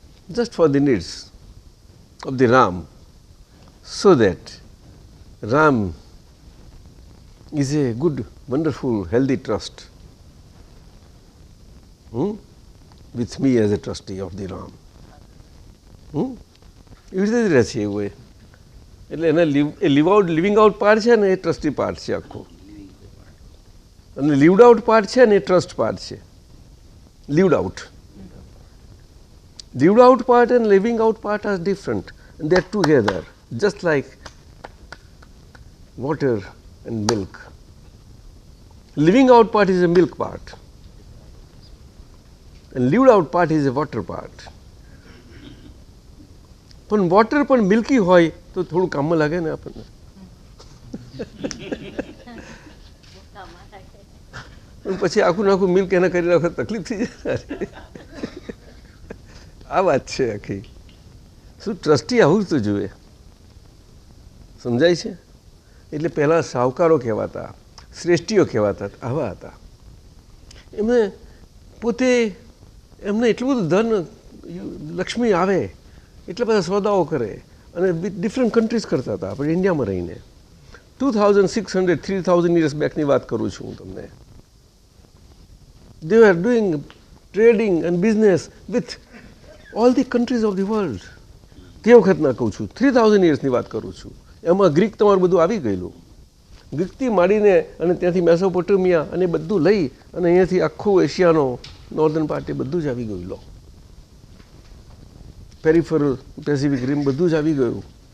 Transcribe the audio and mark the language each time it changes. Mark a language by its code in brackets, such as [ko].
[en] Just for the needs of the Ram, so that Ram is a good, wonderful, healthy trust with me as a trustee of the Ram. [gu] એવી રીતે જ રહે છે એવું. એટલે એને લિવિંગ આઉટ પાર્ટ છે ને એ ટ્રસ્ટી પાર્ટ છે આખો. અને લીવડ આઉટ પાર્ટ છે ને એ ટ્રસ્ટ પાર્ટ છે. [en] Lived out part and living out part are different, and they are together, just like water and milk. Living out part is a milk part, and lived out part is a water part. [gu] પણ water પણ milky હોય તો થોડું કામમાં લાગે ને આપણને. પછી આખું નાખું મિલ્ક એને કરી નાખો તકલીફ થઈ જાય. આ વાત છે આખી. શું ટ્રસ્ટી આવું તો જુએ. સમજાય છે? એટલે પહેલાં સાવકારો કહેવાતા, શ્રેષ્ઠીઓ કહેવાતા, આવા હતા. એમને પોતે એમને એટલું બધું ધન લક્ષ્મી આવે, એટલા બધા સોદાઓ કરે અને ડિફરન્ટ કન્ટ્રીઝ કરતા હતા. આપણે ઇન્ડિયામાં રહીને 2600 3000 years બેકની વાત કરું છું હું તમને. [en] They were doing trading and business with all the countries of the world. [gu] તે વખતના કહું છું, 3000 yearsની વાત કરું છું. એમાં ગ્રીક તમારું બધું આવી ગયેલું. ગ્રીકથી માંડીને અને ત્યાંથી મેસોપોટેમિયા અને બધું લઈ અને અહીંયાથી આખું એશિયાનો નોર્ધન પાર્ટ એ બધું જ આવી ગયું. લો પેરિફેરલ પેસિફિક રીમ બધું જ આવી ગયું.